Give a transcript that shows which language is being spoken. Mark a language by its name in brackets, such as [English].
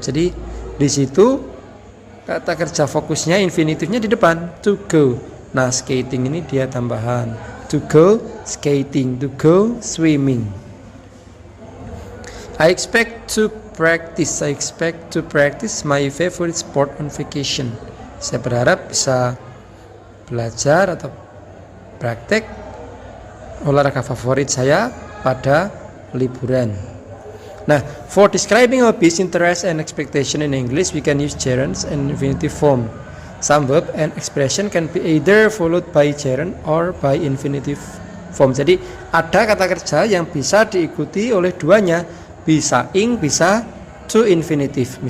[Indonesian] Jadi di situ kata kerja fokusnya infinitifnya di depan, [English] to go. [Indonesian] Nah, skating ini dia tambahan, [English] to go skating, to go swimming. I expect to practice. I expect to practice my favorite sport on vacation. [Indonesian] Saya berharap bisa belajar atau praktek olahraga favorit saya pada liburan. [English] Nah, for describing hobbies, interest, and expectation in English, we can use gerunds and infinitive form. Some verb and expression can be either followed by gerund or by infinitive form. [Indonesian] Jadi ada kata kerja yang bisa diikuti oleh duanya, bisa ing, bisa to infinitive.